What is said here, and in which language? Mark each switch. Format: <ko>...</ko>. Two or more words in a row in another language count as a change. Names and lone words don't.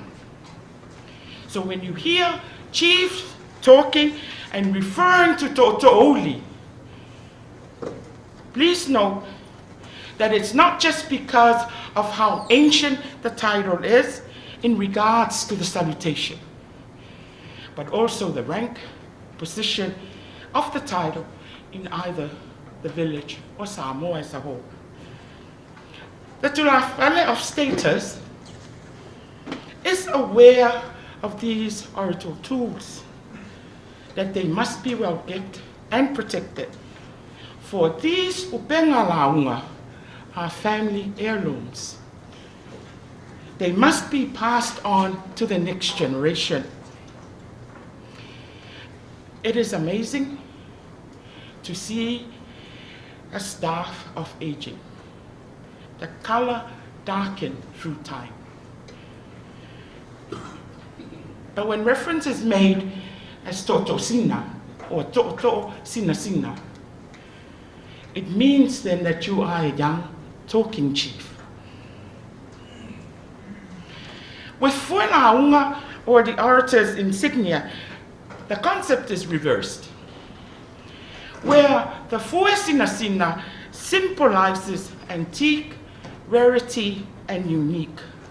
<en>So when you hear chiefs talking and referring to to'oto'oli, please note that it's not just because of how ancient the title is in regards to the salutation, but also the rank, position of the title in either the village or Samoa as a whole. The Tulafale of status is aware of these oratory tools, that they must be well kept and protected, for these</en> <sm>upenga launga</sm> <en>are family heirlooms. They must be passed on to the next generation. It is amazing to see a staff of aging. The color darkened through time. But when reference is made as totosina or to'oto'o-sina-sina, it means then that you are a young talking chief. With fuena'aunga, or the orator's insignia, the concept is reversed, where the fuesina-sina symbolizes antique, rarity, and unique.</en>